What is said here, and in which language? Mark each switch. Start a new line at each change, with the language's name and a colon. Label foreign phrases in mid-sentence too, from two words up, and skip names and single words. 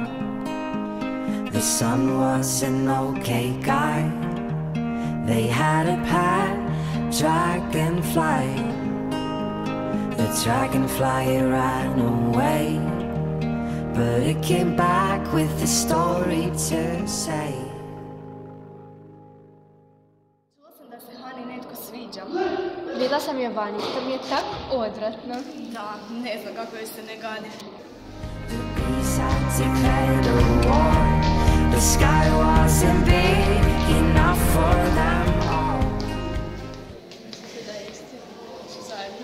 English: The son was an okay guy. They had a pet dragonfly. The dragonfly ran away, but it came back with a story to say.
Croatian: Čula sam da se Hani netko sviđa. Vidjela sam je vani, to mi je tako odvratno. Da, ne znam kako joj se ne gadi.
English: The bees had declared a war. The sky wasn't big enough for them all.
Croatian: Da jeste, su zajedno.